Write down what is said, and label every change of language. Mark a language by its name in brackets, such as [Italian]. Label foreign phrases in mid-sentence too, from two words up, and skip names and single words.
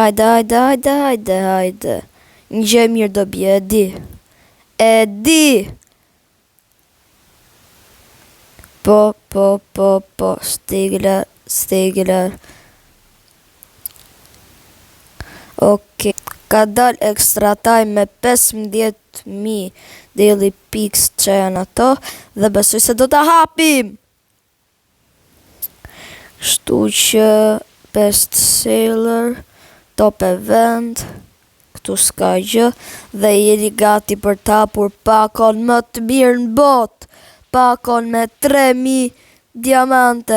[Albanian] Hajde. Një gjë mirë do bje, e di. Po, stegler. Okej. Ka dal [English] extra time [Albanian] me 15.000 [English] daily picks [Albanian] që janë ato, dhe besoj se do t'a hapim. Shtu që [English] best seller, top event, [Albanian] këtu s'ka gjë, dhe jeni gati për t'hapur pakon më të mirë në bot, pakon me 3000 diamante.